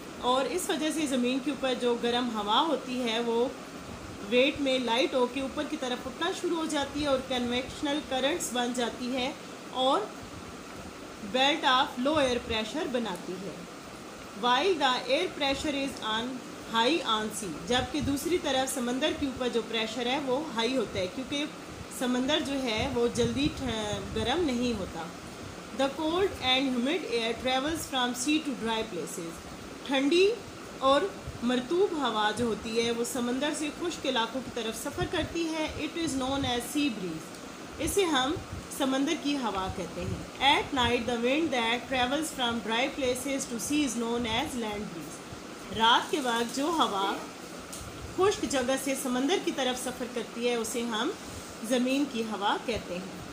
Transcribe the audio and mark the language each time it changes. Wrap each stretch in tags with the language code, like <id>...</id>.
<ur>اور اس وجہ سے زمین کے اوپر جو گرم ہوا ہوتی ہے وہ ویٹ میں لائٹ ہو کے اوپر کی طرف اٹھنا شروع ہو جاتی ہے اور کنویکشنل کرنٹس بن جاتی ہے اور</ur> <en>belt of low air pressure</en> <ur>بناتی ہے.</ur> <en>while the air pressure is on high on sea.</en> <ur>جبکہ دوسری طرف سمندر کے اوپر جو پریشر ہے وہ ہائی ہوتا ہے کیونکہ سمندر جو ہے وہ جلدی گرم نہیں ہوتا.</ur> <en>the cold and humid air travels from sea to dry places.</en> <ur>ٹھنڈی اور مرطوب ہوا جو ہوتی ہے وہ سمندر سے خشک علاقوں کی طرف سفر کرتی ہے.</ur> <en>it is known as sea breeze.</en> <ur>اسے ہم سمندر کی ہوا کہتے ہیں.</ur> <en>at night the wind that travels from dry places to sea is known as land breeze.</en> <ur>رات کے بعد جو ہوا خشک جگہ سے سمندر کی طرف سفر کرتی ہے اسے ہم زمین کی ہوا کہتے ہیں.</ur>